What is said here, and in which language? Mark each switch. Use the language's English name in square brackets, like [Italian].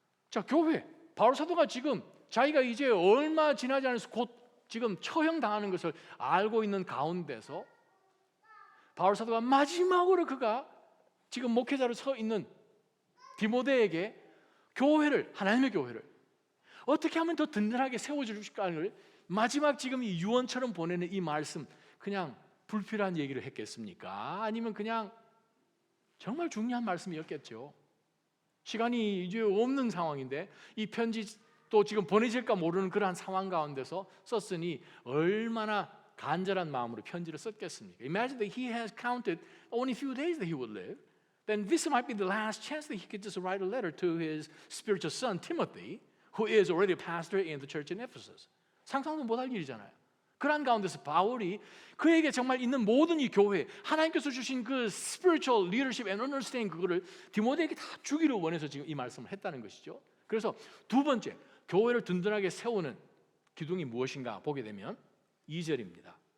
[Korean] 자, 교회 바울 사도가 지금 자기가 이제 얼마 지나지 않아서 곧 지금 처형당하는 것을 알고 있는 가운데서 바울 사도가 마지막으로 그가 지금 목회자로 서 있는 디모데에게 교회를 하나님의 교회를 어떻게 하면 더 든든하게 세워줄까를 마지막 지금 이 유언처럼 보내는 이 말씀 그냥 불필요한 얘기를 했겠습니까? 아니면 그냥 정말 중요한 말씀이었겠죠. 시간이 이제 없는 상황인데 이 편지 또 지금 보내질까 모르는 그러한 상황 가운데서 썼으니 얼마나 간절한 마음으로 편지를 썼겠습니까? [English] Imagine that he has counted only a few days that he would live. Then this might be the last chance that he could just write a letter to his spiritual son Timothy, who is already a pastor in the church in Ephesus. [Korean] 상상도 못할 일이잖아요. 그런 가운데서 바울이 그에게 정말 있는 모든 이 교회 하나님께서 주신 그 [English] spiritual leadership and understanding [Korean] 그거를 디모데에게 다 주기를 원해서 지금 이 말씀을 했다는 것이죠. 그래서 두 번째 교회를 든든하게 세우는 기둥이 무엇인가 보게 되면 2절입니다.